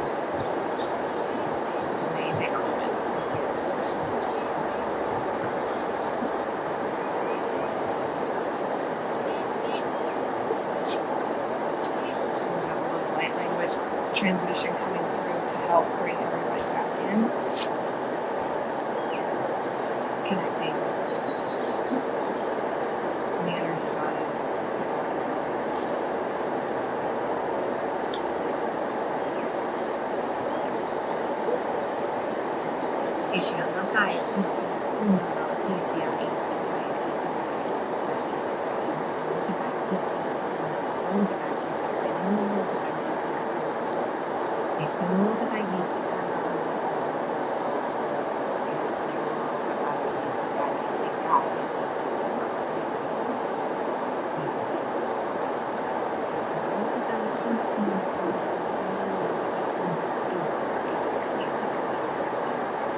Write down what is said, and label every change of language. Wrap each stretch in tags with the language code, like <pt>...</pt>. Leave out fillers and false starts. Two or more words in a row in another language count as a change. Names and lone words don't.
<en>And then you take a moment. We have a little light language transmission coming through to help bring everybody back in. Connecting the energy body. Ishiganda kai tisi kunda tisi ya isi kai isi kai isi kai isi kai isi kai tisi kunda kai isi kai nunda kai isi kai isi nunda kai isi kai isi nunda kai isi kai kai tisi tisi tisi tisi isi nunda kai tisi tisi isi isi isi isi isi</en>